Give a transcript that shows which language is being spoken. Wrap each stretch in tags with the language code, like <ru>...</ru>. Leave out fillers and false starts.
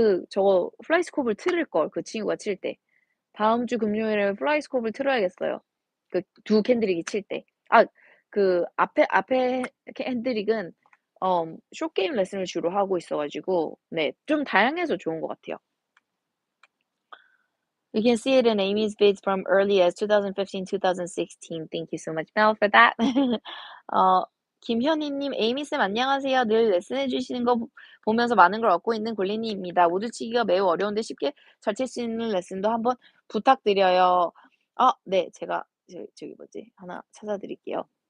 <ko>저거 플라이스코프를 틀을 걸 그 친구가 칠 때. 다음 주 금요일에 플라이스코프를 틀어야겠어요. 그 두 캔들릭이 칠 때. 앞에 캔들릭은 숏게임 레슨을 주로 하고 있어 가지고 네 좀 다양해서 좋은 것 같아요.</ko> <en>You can see it in Amy's vids from early as 2015, 2016. Thank you so much, Mel, for that.</en> <ko>어, 김현희님, 에이미쌤 안녕하세요. 늘 레슨해 주시는 거 보면서 많은 걸 얻고 있는 골린이입니다. 우드치기가 매우 어려운데 쉽게 잘 칠 수 있는 레슨도 한번 부탁드려요. 네, 제가 저기 뭐지 하나 찾아드릴게요.</ko>